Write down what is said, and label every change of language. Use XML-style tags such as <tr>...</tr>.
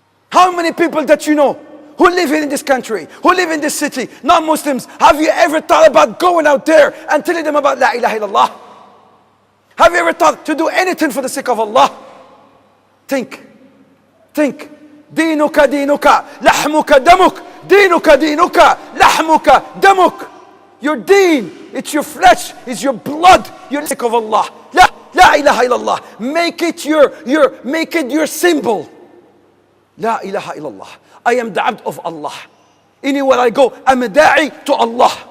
<en>How many people that you know who live in this country, who live in this city, non-Muslims, have you ever thought about going out there and telling them about La ilaha illallah? Have you ever thought to do anything for the sake of Allah? Think.</en> <ar>دينك دينك لحمك دمك دينك دينك لحمك دمك.</ar> <en>Your deen, it's your flesh, it's your blood, your sake of Allah. La ilaha illallah. Make it your symbol. La ilaha illallah. I am the abd of Allah. Anywhere I go, I'm a da'i to Allah.</en>